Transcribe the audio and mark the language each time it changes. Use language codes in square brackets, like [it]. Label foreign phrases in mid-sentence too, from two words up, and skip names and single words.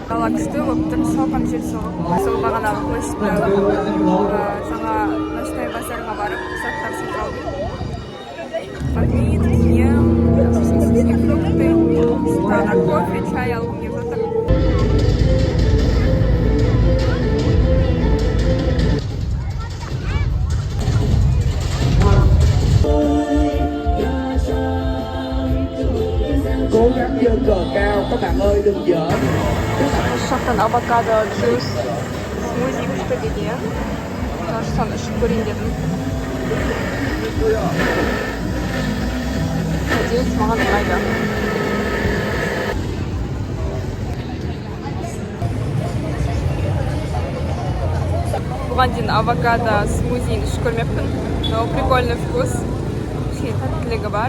[kk] күшті болып тұр, салқын жел соғып. Сол бағанағы площадьта жаңа [ru] ночной базарға [kk] барып, заттар сатып алдым. Магнит, киім, фрукты, тағы кофе, чай алғым келіп жатыр. [vi] Cố gắng giơ cờ cao các bạn ơi, đừng giỡn. [kk] Шақтан авокадо джус, смузи күшті деген. Тоже соны ішіп көрейін дедім. Надеюсь, маған ұнайды. Бұған дейін авокадо смузиін ішіп көрмеппін. [ru] Но прикольный вкус. [kk] Кішкене тәттілігі бар.